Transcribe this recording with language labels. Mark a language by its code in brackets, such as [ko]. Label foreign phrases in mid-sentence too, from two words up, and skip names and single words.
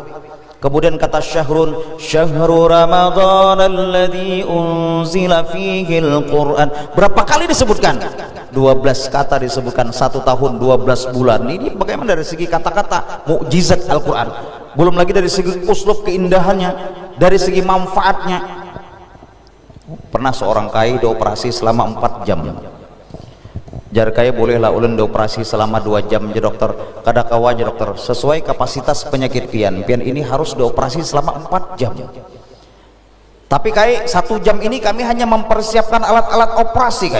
[id] Kemudian kata syahrun, [ar] شهر رمضان الذي أنزل فيه القرآن, [id] berapa kali disebutkan? 12 kata disebutkan, 1 tahun 12 bulan. Ini bagaimana dari segi kata-kata mukjizat Al-Quran, belum lagi dari segi uslub keindahannya, dari segi manfaatnya. Pernah seorang kai dioperasi selama 4 jam. [bjn] Jar kaya bolehlah ulun dioperasi selama 2 jam je dokter, kada kawa je dokter, sesuai kapasitas penyakit pian ini harus dioperasi selama 4 jam. [id] Tapi kai 1 jam ini kami hanya mempersiapkan alat-alat operasi kai.